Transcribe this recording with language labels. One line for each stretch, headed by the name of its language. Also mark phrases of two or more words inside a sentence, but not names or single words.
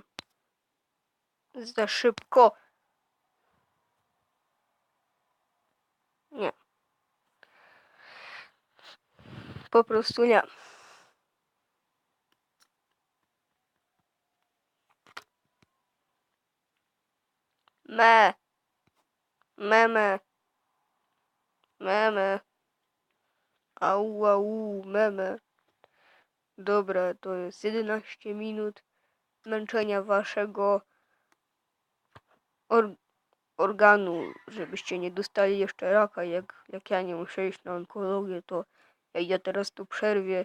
Polish: Za szybko. Nie. Po prostu nie. Me. Meme. Meme. Au, au, meme. Dobra, to jest 11 minut męczenia waszego organu, żebyście nie dostali jeszcze raka, jak ja nie muszę iść na onkologię, to ja teraz tu przerwie.